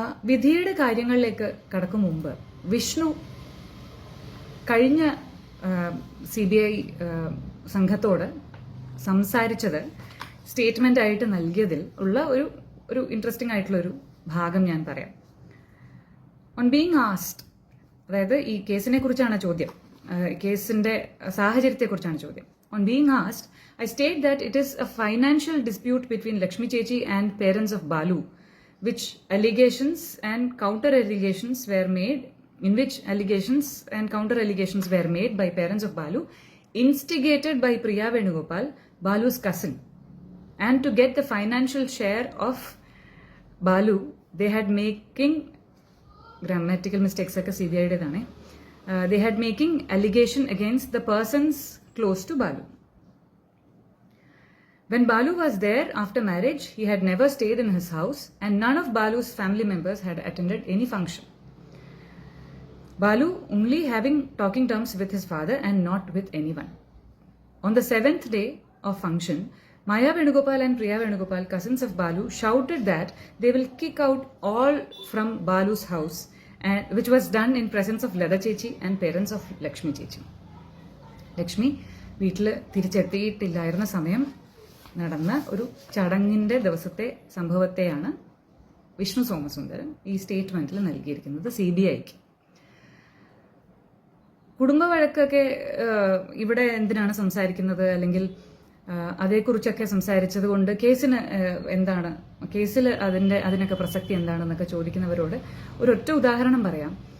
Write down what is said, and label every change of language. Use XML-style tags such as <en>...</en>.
<ml>വിധിയുടെ കാര്യങ്ങളിലേക്ക് കടക്കും മുമ്പ് വിഷ്ണു കഴിഞ്ഞ CBI സംഘത്തോട് സംസാരിച്ചത് സ്റ്റേറ്റ്മെന്റ് ആയിട്ട് നൽകിയതിൽ ഉള്ള ഒരു ഇൻട്രസ്റ്റിംഗ് ആയിട്ടുള്ള ഒരു ഭാഗം ഞാൻ പറയാം.</ml> <en>on being asked,</en> <ml>അതായത് ഈ കേസിനെ കുറിച്ചാണ് ചോദ്യം, കേസിന്റെ സാഹചര്യത്തെക്കുറിച്ചാണ് ചോദ്യം.</ml> <en>On being asked, I state that it is a financial dispute between Lakshmi Chechi and parents of Balu, which allegations and counter-allegations were made, in which allegations and counter-allegations were made by parents of Balu, instigated by Priya Venugopal, Balu's cousin. And to get the financial share of Balu, they had making, grammatical mistakes</en> <ml>ഒക്കെ CBIയുടേതാണ്,</ml> <en>they had making allegation against the persons close to Balu. When Balu was there after marriage, he had never stayed in his house and none of Balu's family members had attended any function. Balu only having talking terms with his father and not with anyone. On the 7th day of function, Maya Venugopal and Priya Venugopal, cousins of Balu, shouted that they will kick out all from Balu's house, which was done in presence of Lada Chechi and parents of Lakshmi Chechi.</en> <ml>Lakshmi വീട്ടിൽ തിരിച്ചെത്തിയിട്ടില്ലായിരുന്ന സമയം നടന്ന ഒരു ചടങ്ങിന്റെ ദിവസത്തെ സംഭവത്തെയാണ് വിഷ്ണു സോമസുന്ദരൻ ഈ സ്റ്റേറ്റ്മെന്റിൽ നൽകിയിരിക്കുന്നത് CBIക്ക്. കുടുംബ വഴക്കൊക്കെ ഇവിടെ എന്തിനാണ് സംസാരിക്കുന്നത്, അല്ലെങ്കിൽ അതേക്കുറിച്ചൊക്കെ സംസാരിച്ചത് കൊണ്ട് കേസിന് എന്താണ്, കേസിൽ അതിനൊക്കെ പ്രസക്തി എന്താണെന്നൊക്കെ ചോദിക്കുന്നവരോട് ഒരൊറ്റ ഉദാഹരണം പറയാം.</ml>